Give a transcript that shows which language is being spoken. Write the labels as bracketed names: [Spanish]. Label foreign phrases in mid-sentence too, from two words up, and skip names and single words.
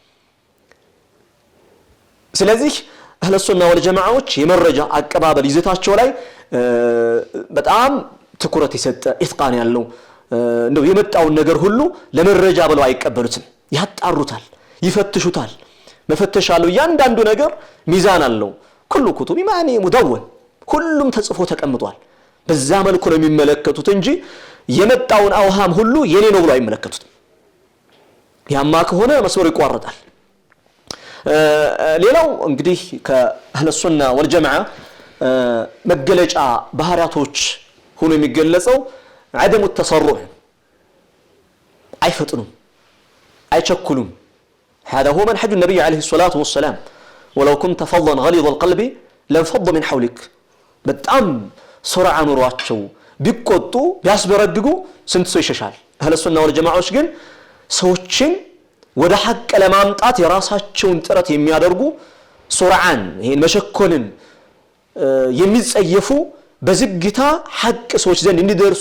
[Amharic] ስለዚህ አህለ ሱና ወልጀማዓዎች የመረጃ አቀባበል ይዘታቸው ላይ በጣም ትኩረት ይሰጠ ኢትቃን ያለው እንደው የመጣውን ነገር ሁሉ ለመረጃ ብለው አይቀበሉትም ያጣሩታል ይፈትሹታል መፈተሻሉ ያንዳንዱ ነገር ሚዛን አለው [Arabic] كل كتب معني مدون [Amharic] ሁሉም ተጽፎ ተቀምጧል በዛ መልኩ ነው የሚመለከቱት እንጂ የመጣውን አውሃም ሁሉ የኔ ነው ብሎ አይመለከቱትም ያማ ከሆነ መስመሩ ይቋረጣል ሌላው እንግዲህ ከአህለ ሱና ወልጀማዓ መገለጫ ባህሪያቶች ሆኖ የሚገለጸው [Arabic] عدم التسرع [Amharic] አይፈጥኑም አይቸኩሉም [Arabic] هذا هو منهج النبي عليه الصلاة والسلام ولو كنت فظا غليظ القلب لانفض من حولك [Amharic] በጣም ሱርዓ ኑሯቸው ቢቆጡ ቢያስበረግጉ ስንት ሰው ይሸሻል አህለ ሱና ወል ጀማዓዎች ግን ሰዎችን ወደ ሐቅ ለማምጣት የራሳቸውን ጥረት የሚያደርጉ ሱርዓን ይሄን መሸኮልን የሚጸየፉ በዝግታ ሐቅ ሰዎች ዘንድ እንዲደርሱ